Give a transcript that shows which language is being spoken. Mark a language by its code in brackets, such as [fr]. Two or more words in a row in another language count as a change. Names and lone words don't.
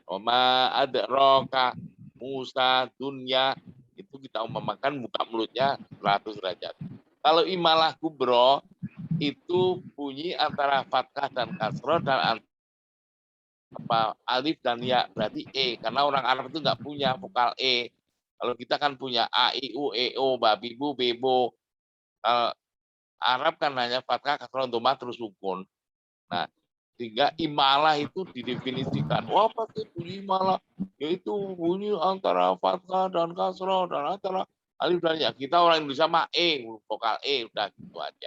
[id] Oma ada roka, Musa, dunya, itu kita umpamakan buka mulutnya 100 derajat. Kalau imalah kubro itu bunyi antara fathah dan kasroh dan alif dan ya, berarti karena orang Arab itu nggak punya vokal Kalau kita kan punya a, i, u, e, o, babi, bu, bebo. Arab kan hanya fathah, kasroh, dhamma, terus sukun. Nah, sehingga imalah itu didefinisikan. Wah, pakai bunyi imalah, yaitu bunyi antara fathah dan kasroh dan antara alif dan ya. Kita orang Indonesia mah vokal udah gitu aja.